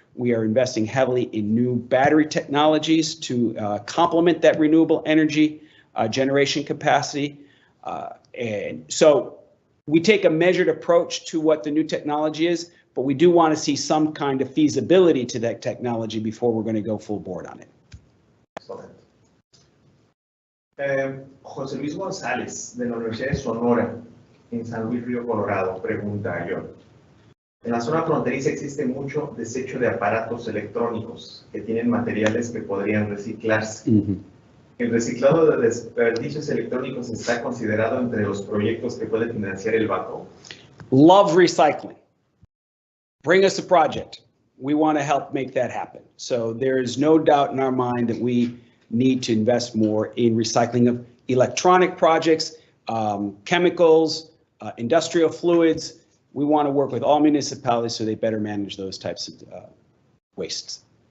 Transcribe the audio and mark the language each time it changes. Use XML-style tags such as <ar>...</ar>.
<en>We are investing heavily in new battery technologies to complement that renewable energy generation capacity. And so we take a measured approach to what the new technology is, but we do want to see some kind of feasibility to that technology before we're going to go full board on it. Excellent.</en> <es>José Luis González, de la Universidad de Sonora, en San Luis Río Colorado, pregunta yo. En la zona fronteriza existe mucho desecho de aparatos electrónicos que tienen materiales que podrían reciclarse. ¿El reciclado de desperdicios electrónicos está considerado entre los proyectos que puede financiar el banco?</es> <en>Love recycling. Bring us a project. We want to help make that happen. So there is no doubt in our mind that we need to invest more in recycling of electronic projects, chemicals, industrial fluids. We want to work with all municipalities so they better manage those types of wastes.</en>